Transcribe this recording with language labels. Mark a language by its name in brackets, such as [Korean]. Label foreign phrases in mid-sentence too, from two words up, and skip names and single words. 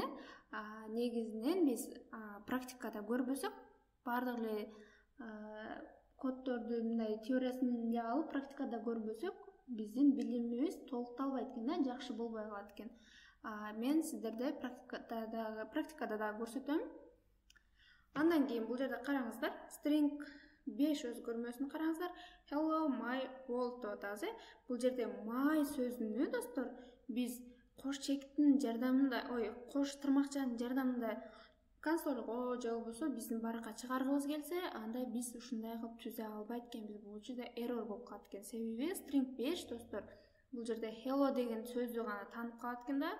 [Kyrgyz] Негизинен биз практикада көрбөсөк, бардык эле коддорду мындай теориясын алып практикада көрбөсөк, биздин билимибиз толукталбайт экен да, жакшы болбой калат экен. Мен сиздерде практикада дагы көрсөтөм. Андан кийин бул жерде караңыздар, string 5 өзгөрмөсүн караңыздар. [English] Hello my world [Kyrgyz] деп атабыз. Бул жерде my сөзүнө достор биз кош чектин жардамында, кош тырмакчанын жардамында консольго же болбосо биздин баракка чыгаргыбыз келсе, анда биз ушундай кылып түзө албайт экенбиз. Бул жерде error болуп калат экен. Себеби string 5 достор бул жерде hello деген сөздү гана таанып калат экен да.